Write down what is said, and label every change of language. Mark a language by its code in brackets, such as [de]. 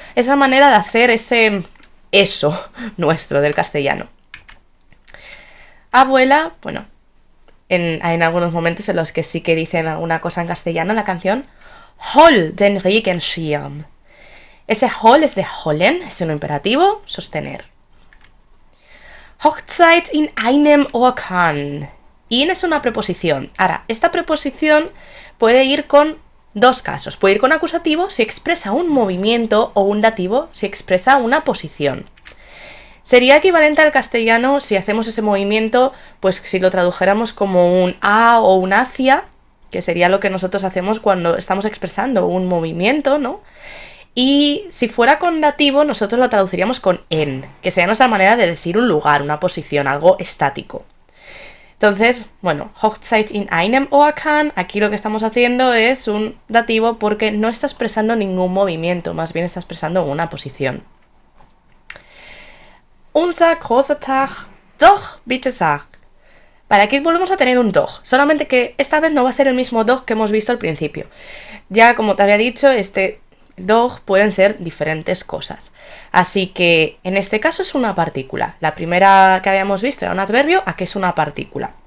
[es] Esa manera de hacer ese eso nuestro del castellano. Abuela, bueno, en algunos momentos en los que sí que dicen alguna cosa en castellano en la canción, [de] hol den Regenschirm. [es] Ese hol es de holen, es un imperativo, sostener. [de] Hochzeit in einem Orkan. [es] In es una preposición. Ahora, esta preposición puede ir con dos casos. Puede ir con acusativo si expresa un movimiento o un dativo si expresa una posición. Sería equivalente al castellano si hacemos ese movimiento, pues si lo tradujéramos como un a o un hacia, que sería lo que nosotros hacemos cuando estamos expresando un movimiento, ¿no? Y si fuera con dativo, nosotros lo traduciríamos con en, que sería nuestra manera de decir un lugar, una posición, algo estático. Entonces, bueno, [de] Hochzeit in einem Orkan, [es] aquí lo que estamos haciendo es un dativo porque no está expresando ningún movimiento, más bien está expresando una posición. [de] Unser großer Tag, doch bitte sag. [es] Para aquí volvemos a tener un doch, solamente que esta vez no va a ser el mismo doch que hemos visto al principio. Ya como te había dicho, este doch pueden ser diferentes cosas. Así que en este caso es una partícula. La primera que habíamos visto era un adverbio, aquí es una partícula.